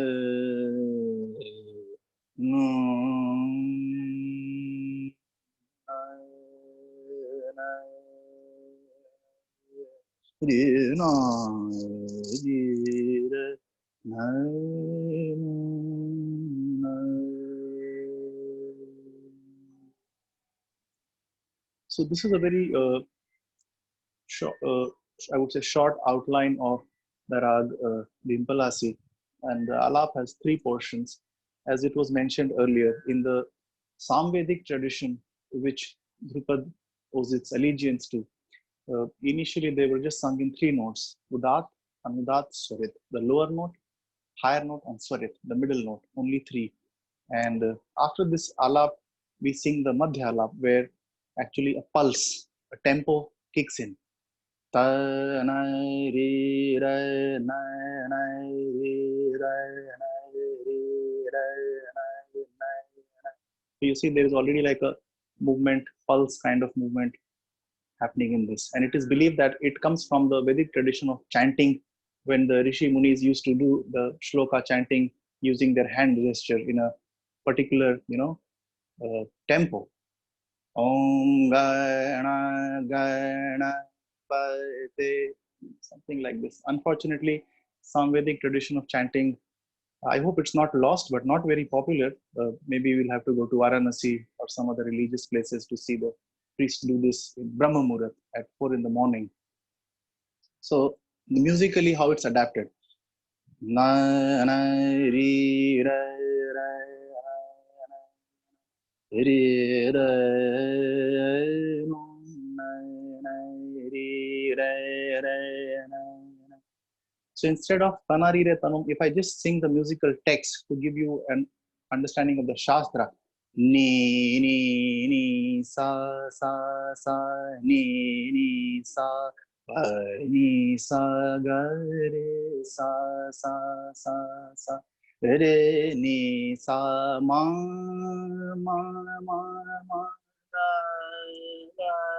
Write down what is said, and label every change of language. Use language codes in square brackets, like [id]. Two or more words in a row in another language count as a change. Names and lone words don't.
[en] no ri na ri ra na na. So this is a very short, I would say short outline of the rag Dimpalasi, and the alap has three portions, as it was mentioned earlier in the Samvedic tradition, which Drupad owes its allegiance to. Initially, they were just sung in three notes: Udat, Anudat, Swarit. The lower note, higher note, and Swarit, the middle note. Only three. And after this alap, we sing the Madhya alap, where actually a pulse, a tempo kicks in. Ta na re ra na na re ra na re ra na na. So you see, there is already like a movement, pulse kind of movement happening in this, and it is believed that it comes from the Vedic tradition of chanting, when the Rishi Munis used to do the shloka chanting using their hand gesture in a particular, tempo. [sa] Om Gana Gana Pate, [en] something like this. Unfortunately, some Vedic tradition of chanting, I hope it's not lost, but not very popular. Maybe we'll have to go to Varanasi or some other religious places to see the priest do this in Brahma Muhurat at 4 in the morning. So musically, how it's adapted. Na na ri ra ra ri ra no na na ri ra ra na. So instead of Tanari Re Tanum, if I just sing the musical text to give you an understanding of the Shastra, ni ni ni sa sa sa ni sa pa ni sa ga re sa sa sa sa re ni sa ma ma ma ma ga ga